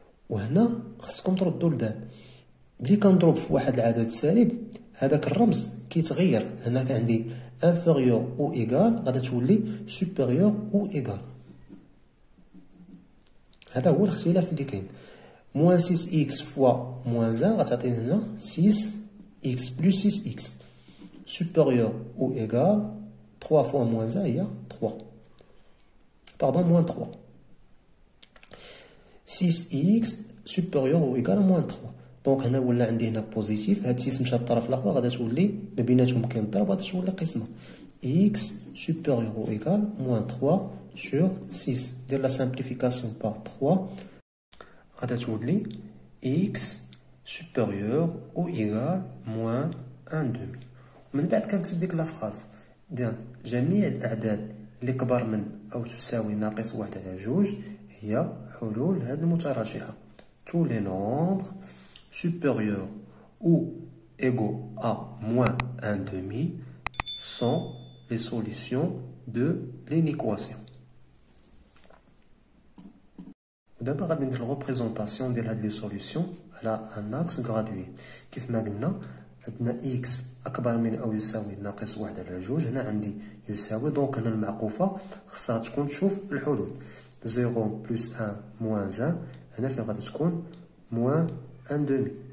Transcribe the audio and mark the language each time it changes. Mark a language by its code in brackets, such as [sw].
[ar] وهنا خصكم تردوا البال، ملي كنضرب في واحد العدد سالب هذاك الرمز كيتغير. هنا كان عندي انفيريور او ايغال غادا تولي سوبيريور او ايغال. هذا هو الاختلاف اللي كاين. [fr] moins 6x fois moins 1 [ar] غتعطينا هنا [fr] 6x plus 6x supérieur ou égal 3 fois moins 1 هي 3 pardon moins 3 6x supérieur ou égal moins 3 [ar] دونك هنا ولا عندي هنا بوزيتيف هاد 6 مشات للطرف الاخر غادا تولي ما بيناتهم كاين ضرب غادا تولي قسمه [fr] x supérieur ou égal moins 3 sur 6 دير لا simplification par 3 [ar] غادا تولي [fr] x supérieur ou égal moins 1 demi [ar] من بعد كنكتب ديك لا فراز ديال جميع الاعداد اللي كبر من او تساوي ناقص 1 على 2 هي حلول هاد المتراجحه [fr] tous les nombres supérieurs ou égaux à moins 1 demi sont les solutions de l'inéquation. [ar] ودابا غادي ندير الريبريزونطاسيون ديال هاد لي سوليسيون على ان اكس غرادوي كيف ما قلنا عندنا اكس اكبر من او يساوي ناقص 1 على 2 هنا عندي يساوي دونك هنا المعقوفه خصها تكون تشوف الحلول 0 بلس 1 موان 1 هنا فين غادي تكون موان 1 دومي